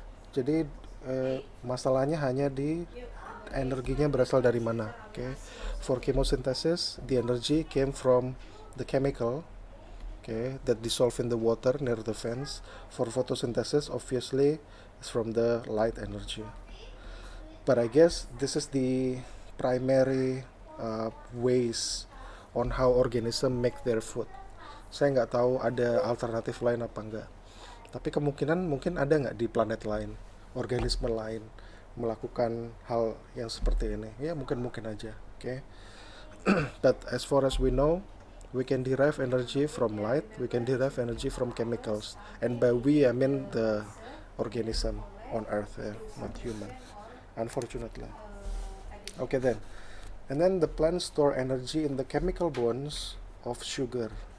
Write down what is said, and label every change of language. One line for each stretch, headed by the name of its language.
Indonesian: Jadi masalahnya hanya di energinya berasal dari mana.
English: Okay. For chemosynthesis, the energy came from the chemical, okay, that dissolve in the water near the fence. For photosynthesis, obviously, is from the light energy. But I guess this is the primary ways on how organism make their food.
Indonesian: Saya nggak tahu ada alternatif lain apa enggak. Tapi kemungkinan mungkin ada nggak di planet lain, organisme lain melakukan hal yang seperti ini. Ya mungkin aja. Okay.
English: But as far as we know, we can derive energy from light, we can derive energy from chemicals. And by we, I mean the organism on Earth, not human, unfortunately. Okay then. And then the plants store energy in the chemical bonds of sugar.